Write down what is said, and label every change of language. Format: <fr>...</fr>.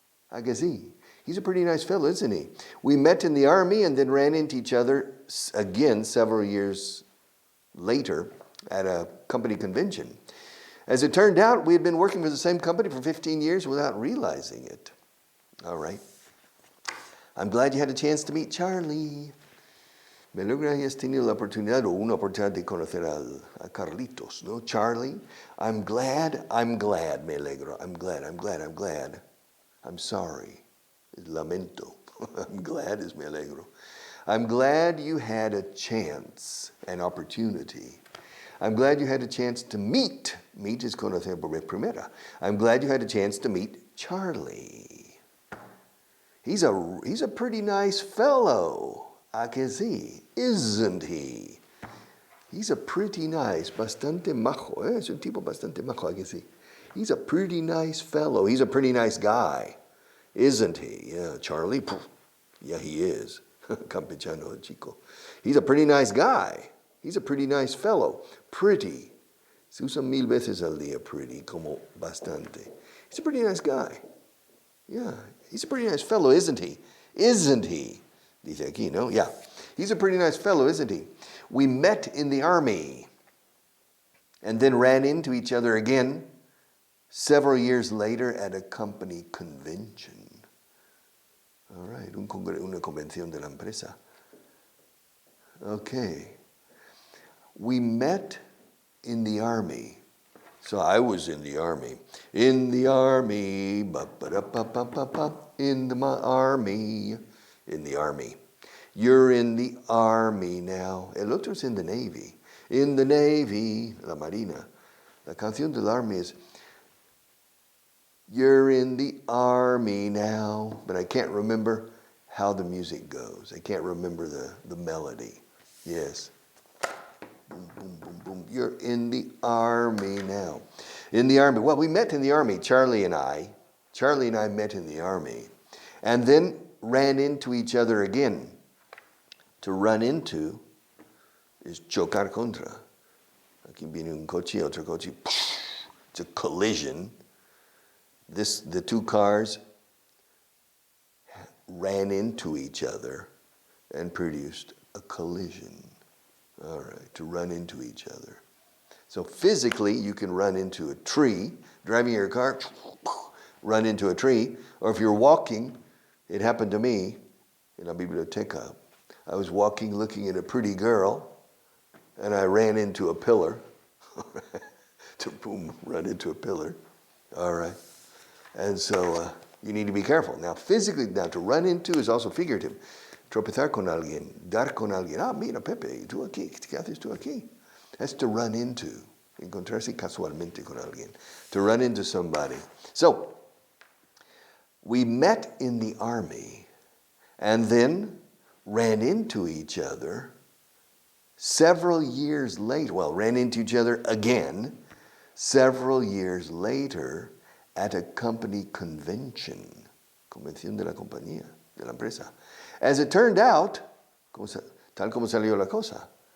<en>I guess he's a pretty nice fellow, isn't he? We met in the army and then ran into each other again several years later at a company convention. As it turned out, we had been working for the same company for 15 years without realizing it. All right. I'm glad you had a chance to meet Charlie.</en> <es>Me alegra que hayas tenido la oportunidad o una oportunidad de conocer a Carlitos, ¿no?</es> <en>Charlie, I'm glad,</en> <es>me alegro.</es> <en>I'm glad. I'm sorry.</en> <es>Lamento.</es> <en>I'm glad</en> <es>es me alegro.</es> <en>I'm glad you had a chance, an opportunity. I'm glad you had a chance to meet. Meet is</en> <es>conocer por vez primera.</es> <en>I'm glad you had a chance to meet Charlie. He's a pretty nice fellow.</en> <es>¿A que sí?</es> <en>Isn't he? He's a pretty nice,</en> <es>bastante majo. Es un tipo bastante majo, ¿a que sí?</es> <en>He's a pretty nice fellow. He's a pretty nice guy. Isn't he? Yeah, Charlie? Yeah, he is.</en> <es>Campechano chico.</es> <en>He's a pretty nice guy. He's a pretty nice fellow. Pretty.</en> <es>Se usa 1000 veces al día pretty, como bastante.</es> <en>He's a pretty nice guy. Yeah, he's a pretty nice fellow, isn't he? Isn't he?</en> <es>Dice aquí, no?</es> <en>Yeah. He's a pretty nice fellow, isn't he? We met in the army and then ran into each other again several years later at a company convention. All right,</en> <es>una convención de la empresa.</es> <en>Okay. We met in the army. So I was in the army. In the army. In the army. In the army. You're in the army now.</en> <es>El otro es</es> <en>in the Navy. In the Navy.</en> <es>La Marina. La canción del</es> <en>army is you're in the army now. But I can't remember how the music goes. I can't remember the melody. Yes. Boom, boom, boom, boom. You're in the army now. In the army. Well, we met in the army, Charlie and I. Charlie and I met in the army. And then ran into each other again. To run into is</en> <es>chocar contra. Aquí viene un coche, otro coche.</es> <en>It's a collision. The two cars ran into each other and produced a collision. All right, to run into each other. So physically, you can run into a tree, driving your car, run into a tree, or if you're walking, it happened to me in</en> <es>la biblioteca.</es> <en>I was walking looking at a pretty girl, and I ran into a pillar. to boom, run into a pillar. All right. And so you need to be careful. Now, physically, now to run into is also figurative.</en> <es>Tropezar con alguien, dar con alguien. Ah, mira, Pepe, tú aquí, ¿qué haces tú aquí?</es> <en>That's to run into.</en> <es>Encontrarse casualmente con alguien.</es> <en>To run into somebody. So, we met in the army and then ran into each other several years later. Well, ran into each other again several years later at a company convention.</en> <es>Convención de la compañía, de la empresa.</es> <en>As it turned out,</en> <es>tal como salió la cosa.</es>